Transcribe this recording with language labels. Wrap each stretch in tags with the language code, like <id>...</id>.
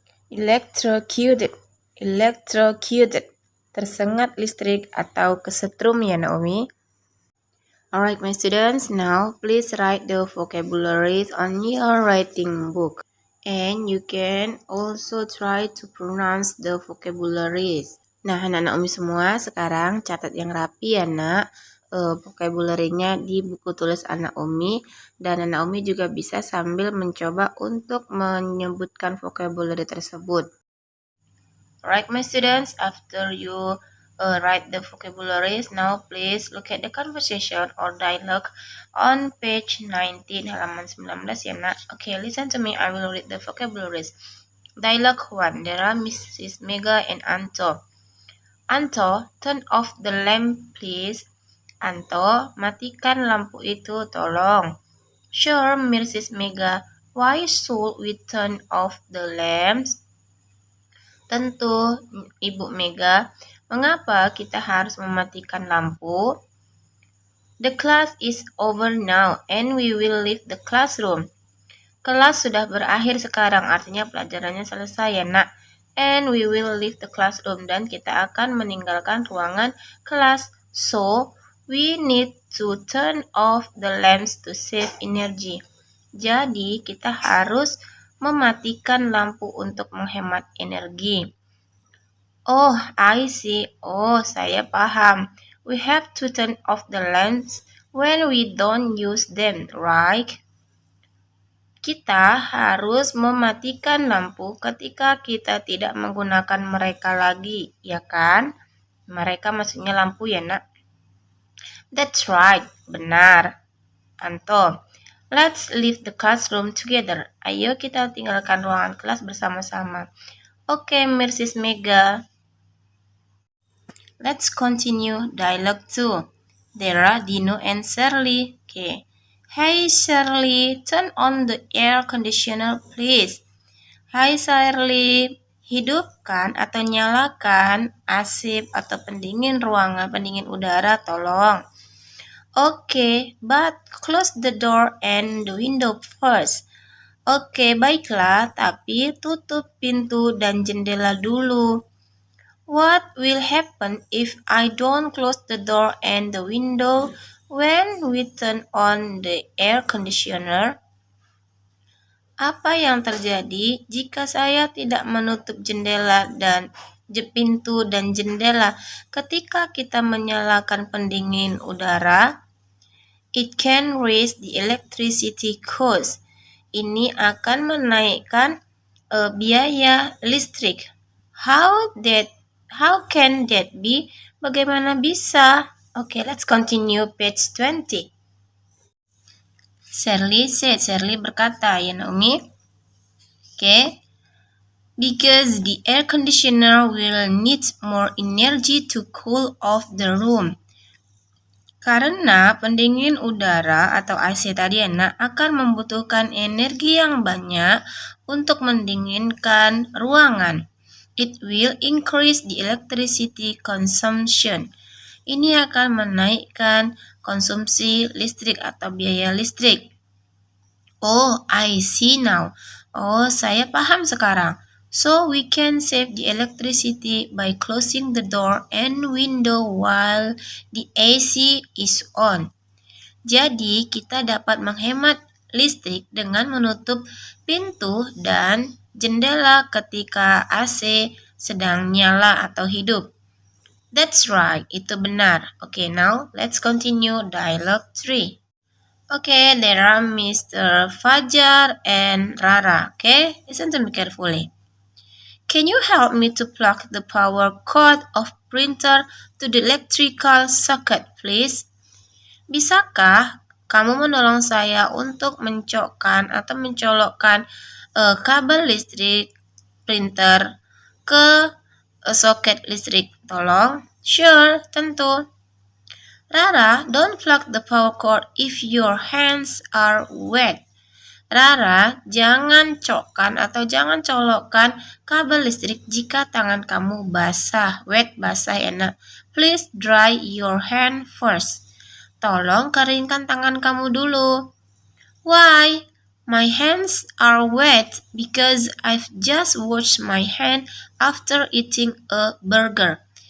<id>Electrocuted. Electrocuted, tersengat listrik atau kesetrum ya Naomi.</id> <en>Alright my students, now please write the vocabularies on your writing book. And you can also try to pronounce the vocabularies.</en> <id>Nah anak-anak Umi semua, sekarang catat yang rapi ya nak. Vocabulary-nya di buku tulis anak Umi, dan anak Umi juga bisa sambil mencoba untuk menyebutkan vocabulary tersebut.</id> <en>Alright my students, after you write the vocabularies, now please look at the conversation or dialogue on page 19</en> <id>halaman 19 ya nak.</id> <en>Okay, listen to me, I will read the vocabularies. Dialogue 1, there are Mrs. Mega and Anto. Anto, turn off the lamp please.</en> <id>Anto, matikan lampu itu tolong.</id> <en>Sure, Mrs. Mega, why should we turn off the lamps?</en> <id>Tentu, Ibu Mega, mengapa kita harus mematikan lampu?</id> <en>The class is over now and we will leave the classroom.</en> <id>Kelas sudah berakhir sekarang, artinya pelajarannya selesai ya nak.</id> <en>And we will leave the classroom,</en> <id>dan kita akan meninggalkan ruangan kelas.</id> <en>So, we need to turn off the lamps to save energy.</en> <id>Jadi, kita harus mematikan lampu untuk menghemat energi.</id> <en>Oh, I see.</en> <id>Oh, saya paham.</id> <en>We have to turn off the lamps when we don't use them, right?</en> <id>Kita harus mematikan lampu ketika kita tidak menggunakan mereka lagi, ya kan? Mereka maksudnya lampu ya nak.</id> <en>That's right,</en> <id>benar.</id> <en>Anto, let's leave the classroom together.</en> <id>Ayo kita tinggalkan ruangan kelas bersama-sama.</id> <en>Okay, Mrs. Mega. Let's continue dialogue 2. There are Dino and Shirley. Okay. Hey Shirley, turn on the air conditioner please.</en> <id>Hai Shirley, hidupkan atau nyalakan AC atau pendingin ruangan, pendingin udara tolong.</id> <en>Okay, but close the door and the window first.</en> <id>Oke, baiklah, tapi tutup pintu dan jendela dulu.</id> <en>What will happen if I don't close the door and the window when we turn on the air conditioner?</en> <id>Apa yang terjadi jika saya tidak menutup jendela dan pintu dan jendela ketika kita menyalakan pendingin udara?</id> <en>It can raise the electricity cost.</en> <id>Ini akan menaikkan biaya listrik.</id> <en>How can that be?</en> <id>Bagaimana bisa?</id> <en>Okay, let's continue page 20. Shirley said,</en> <id>Shirley berkata, ya Naomi.</id> <en>Okay. Because the air conditioner will need more energy to cool off the room.</en> <id>Karena pendingin udara atau AC tadi akan membutuhkan energi yang banyak untuk mendinginkan ruangan.</id> <en>It will increase the electricity consumption.</en> <id>Ini akan menaikkan konsumsi listrik atau biaya listrik.</id> <en>Oh, I see now.</en> <id>Oh, saya paham sekarang.</id> <en>So we can save the electricity by closing the door and window while the AC is on.</en> <id>Jadi kita dapat menghemat listrik dengan menutup pintu dan jendela ketika AC sedang nyala atau hidup.</id> <en>That's right,</en> <id>itu benar.</id> <en>Okay, now let's continue dialogue 3. Okay, there are Mr. Fajar and Rara. Okay, listen to me carefully. Can you help me to plug the power cord of printer to the electrical socket, please?</en> <id>Bisakah kamu menolong saya untuk mencolokkan kabel listrik printer ke soket listrik? Tolong.</id> <en>Sure, tentu. Rara, don't plug the power cord if your hands are wet.</en> <id>Rara, jangan colokkan kabel listrik jika tangan kamu basah.</id> <en>Wet,</en> <id>basah ya nak.</id> <en>Please dry your hand first.</en> <id>Tolong keringkan tangan kamu dulu.</id> <en>Why? My hands are wet because I've just washed my hand after eating a burger.</en>